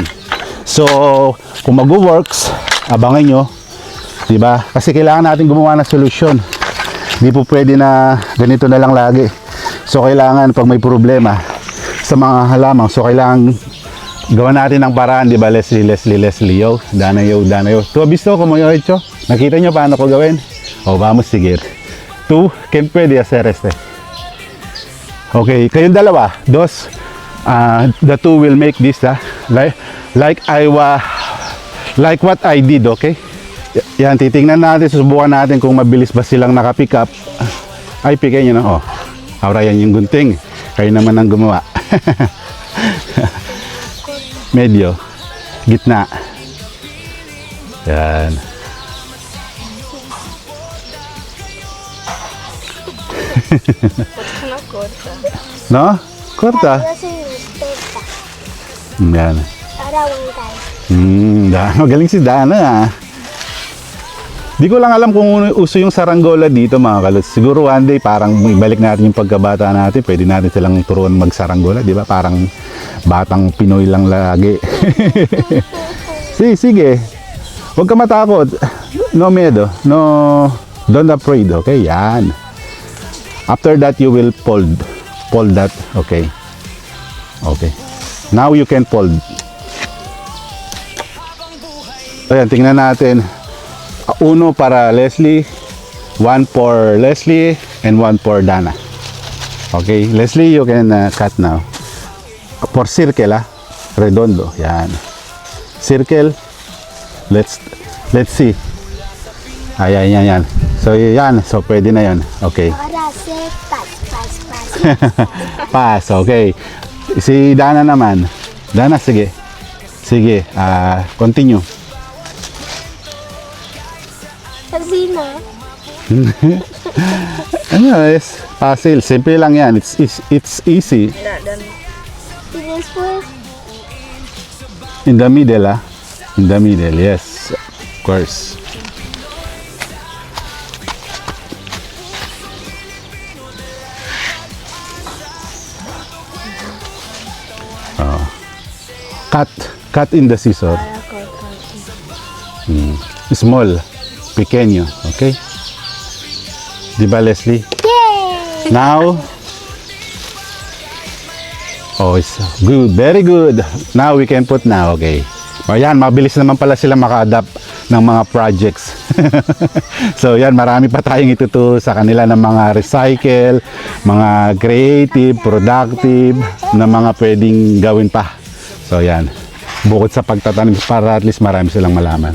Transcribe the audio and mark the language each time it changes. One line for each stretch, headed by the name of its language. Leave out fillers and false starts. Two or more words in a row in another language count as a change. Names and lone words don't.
Filipino: So kung mag-works, abangan nyo, diba? Kasi kailangan natin gumawa ng solusyon. Hindi po pwede na ganito na lang lagi. So kailangan pag may problema sa mga halaman, so kailangan gawa natin ng paraan, diba?
Spanish: Leslie, yo, Danayo. Tu visto como yo he hecho?
Filipino: Nakita nyo paano ko gawin?
Spanish: O vamos seguir. Tú, ¿quién puede hacer este?
Filipino: Okay, kayong dalawa,
Spanish: dos,
English: the two will make this, like what I did, okay?
Filipino: Yan, titingnan natin, susubukan natin kung mabilis ba silang nakapick up. Ay, pigay nyo na, oh. Ahora yan yung gunting. Kayo naman ang gumawa. Medyo, gitna. Yan.
Spanish: Una corta. No? Korta. Yo soy respeta.
Filipino: Yan.
Spanish: Ahora aguantar.
Filipino: Magaling si Dana. Di ko lang alam kung uso yung saranggola dito mga kaluts. Siguro
English: one day
Filipino: parang ibalik natin yung pagkabata natin. Pwede natin silang turuan magsaranggola. Di ba? Parang batang Pinoy lang lagi. Sige. Huwag ka matakot.
Spanish: No miedo. No,
English: don't afraid. Okay, yan. After that, you will fold that. Okay. Now you can fold.
Filipino: Ayan, tingnan natin.
Spanish: Uno para Leslie,
English: one for Leslie, and one for Dana. Okay, Leslie, you can cut now. For circle, redondo. Yan. Circle. Let's see.
Filipino: Ayan. So, yan. So, pwede na yan. Okay.
Spanish: Ahora sé pas.
Filipino: Pass, okay. Si Dana naman. Dana, sige. Continue.
Spanish: Así no.
Filipino: Ano,
Spanish: es fácil.
Filipino: Simple lang yan.
English: It's easy.
Spanish: Y después,
English: In the middle, In the middle, yes. Of course. Cut in the scissor. Small. Pequeño. Okay?
Filipino: Diba, Leslie? yay!
English: Now, it's good. Very good. Now we can put now. Okay.
Filipino: O yan, mabilis naman pala sila maka-adapt ng mga projects. So yan, marami pa tayong ituturo sa kanila ng mga recycle, mga creative, productive, na mga pwedeng gawin pa. So yan, bukod sa pagtatanim, para at least marami silang malaman.